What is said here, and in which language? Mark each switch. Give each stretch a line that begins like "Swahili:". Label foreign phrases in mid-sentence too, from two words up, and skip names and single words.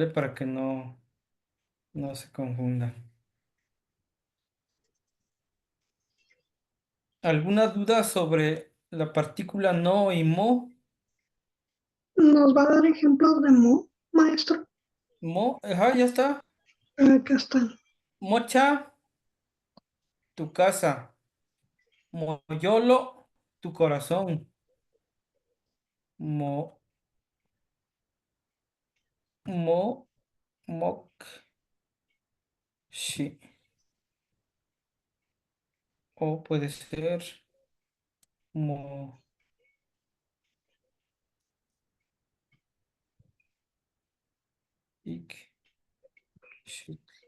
Spanish: Para que no se confundan. ¿Alguna duda sobre la partícula no y mo? ¿Nos va a dar ejemplos de mo, maestro? Mo, ajá, ya está. Acá están. Mocha, tu casa. Moyolo, tu corazón.
Nahuatl languages: Mo, mo, mok, shi.
Spanish: O puede ser
Nahuatl languages: mo, ik, shit.